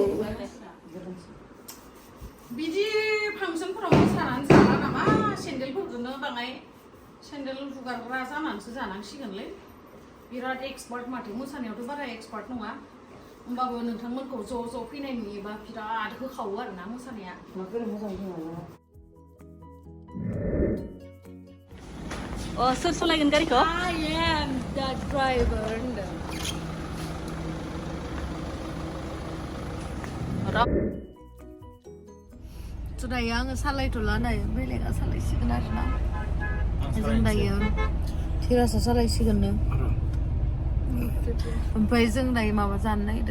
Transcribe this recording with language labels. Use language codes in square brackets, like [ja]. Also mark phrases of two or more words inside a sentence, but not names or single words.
[brx] बिदि फांसनफोराव मोसानानै जाला नामा सेन्देलफोरखौनो बाङाय सेन्देल हुगारग्रा जानानैसो जानांसिगोनलै बिराद एक्सपार्ट माथो मोसानायावथ' बारा एक्सपार्ट नङा होमबाबो नोंथांमोनखौ ज' फैनाय नुयोबा बिराद होखावो आरोना मोसानाया सोर सालायगोन गारिखौ? [en] I am the driver [brx] होनदों दायो आङो सालायथ'ला दायो बेलेगा सालायसिगोन आरोना जों दायो धीराजा सालायसिगोननो ओमफ्राय जों दायो माबा जानो नागिरदों